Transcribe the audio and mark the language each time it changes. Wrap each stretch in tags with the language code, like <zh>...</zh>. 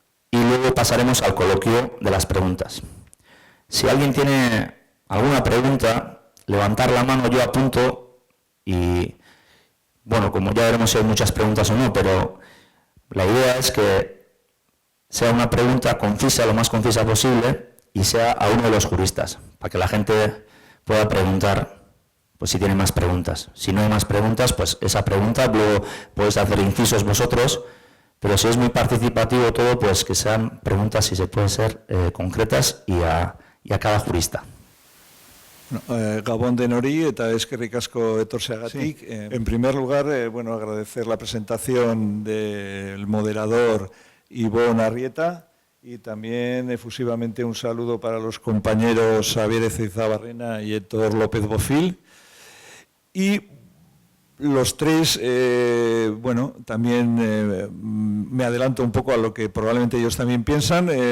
<es>Y luego pasaremos al coloquio de las preguntas. Si alguien tiene alguna pregunta, levantar la mano, yo apunto y, bueno, como ya veremos si hay muchas preguntas o no, pero la idea es que sea una pregunta concisa, lo más concisa posible, y sea a uno de los juristas, para que la gente pueda preguntar, pues si tiene más preguntas. Si no hay más preguntas, pues esa pregunta, luego podéis hacer incisos vosotros, pero si es muy participativo todo, pues que sean preguntas, si se pueden ser concretas y a cada jurista.</es> <eu>Gabón de Nori, eta eskerrik asko etortzeagatik.</eu> <es>Sí. En primer lugar, agradecer la presentación del moderador Ibon Arrieta y también efusivamente un saludo para los compañeros Xavier Ezeizabarrena y Héctor López Bofill. Y los 3, también me adelanto un poco a lo que probablemente ellos también piensan.</es>